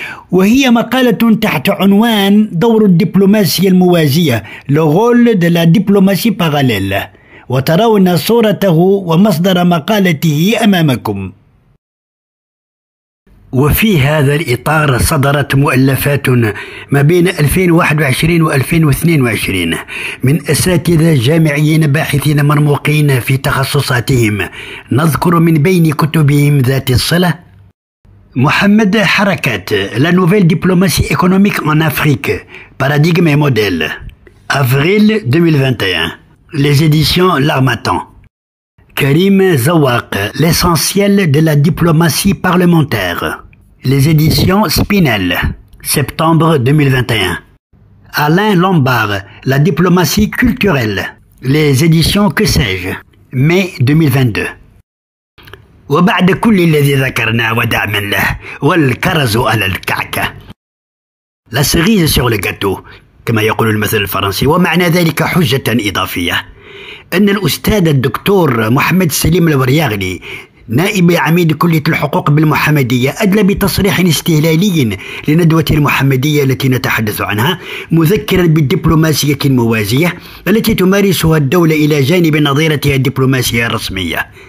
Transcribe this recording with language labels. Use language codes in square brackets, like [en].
[ar] وهي مقالة تحت عنوان دور الدبلوماسية الموازية [fr] Le rôle de la diplomatie parallèle، [ar] وترون صورته ومصدر مقالته أمامكم. وفي هذا الإطار صدرت مؤلفات ما بين 2021 و 2022 من أساتذة جامعيين باحثين مرموقين في تخصصاتهم. نذكر من بين كتبهم ذات الصلة: محمد حركات [fr] La nouvelle diplomatie économique en Afrique, paradigme et modèle, avril 2021, les éditions L'Harmattan. Karim Zawaq, L'essentiel de la diplomatie parlementaire, les éditions Spinel, septembre 2021. Alain Lombard, La diplomatie culturelle, les éditions Que sais-je, mai 2022. [ar] وبعد كل الذي ذكرنا ودعما له والكرز على الكعكة، [fr] la cerise sur le gâteau [ar] كما يقول المثل الفرنسي، ومعنى ذلك حجة إضافية أن الأستاذ الدكتور محمد سليم الورياغلي نائب عميد كلية الحقوق بالمحمدية أدلى بتصريح استهلالي لندوة المحمدية التي نتحدث عنها، مذكرا بالدبلوماسية الموازية التي تمارسها الدولة إلى جانب نظيرتها الدبلوماسية الرسمية.